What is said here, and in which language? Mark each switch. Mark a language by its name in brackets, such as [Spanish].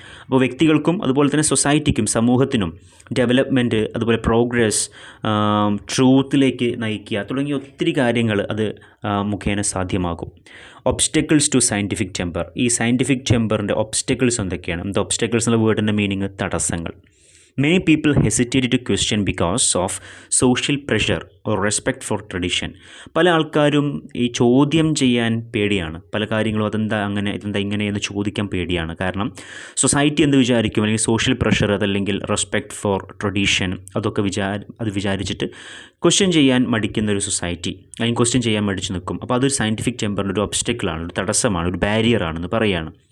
[Malayalam] അപ്പോൾ വ്യക്തികൾക്കും അതുപോലെ തന്നെ സൊസൈറ്റിക്കും, സമൂഹത്തിനും ഡെവലപ്മെൻറ്റ്, അതുപോലെ പ്രോഗ്രസ്, ട്രൂത്തിലേക്ക് നയിക്കുക തുടങ്ങിയ ഒത്തിരി കാര്യങ്ങൾ അത് മുഖേന സാധ്യമാകും. [English] Obstacles to scientific temper. [Malayalam] ഈ സയൻറ്റിഫിക് ടെമ്പറിൻ്റെ ഒബ്സ്റ്റക്കിൾസ് എന്തൊക്കെയാണ്? ഒബ്സ്റ്റക്കിൾസ് എന്ന വേർഡിൻ്റെ മീനിങ് തടസ്സങ്ങൾ. [English] Many people hesitate to question because of social pressure or respect for tradition. [Malayalam] പല ആൾക്കാരും ഈ ചോദ്യം ചെയ്യാൻ പേടിയാണ്. പല കാര്യങ്ങളും അതെന്താ അങ്ങനെ, ഇതെന്താ ഇങ്ങനെ എന്ന് ചോദിക്കാൻ പേടിയാണ്. കാരണം സൊസൈറ്റി എന്ത് വിചാരിക്കും, അല്ലെങ്കിൽ സോഷ്യൽ പ്രഷർ, അതല്ലെങ്കിൽ റെസ്പെക്റ്റ് ഫോർ ട്രഡീഷൻ, അതൊക്കെ വിചാരിച്ചിട്ട് ക്വസ്റ്റ്യൻ ചെയ്യാൻ മടിക്കുന്ന ഒരു സൊസൈറ്റി, അല്ലെങ്കിൽ ക്വസ്റ്റ്യൻ ചെയ്യാൻ മടിച്ച് നിൽക്കും. അപ്പോൾ അതൊരു സയൻറ്റിഫിക് ടെമ്പറിൻ്റെ ഒരു ഒബ്സ്റ്റക്കിളാണ്, ഒരു തടസ്സമാണ്, ഒരു ബാരിയറാണെന്ന് പറയുകയാണ്.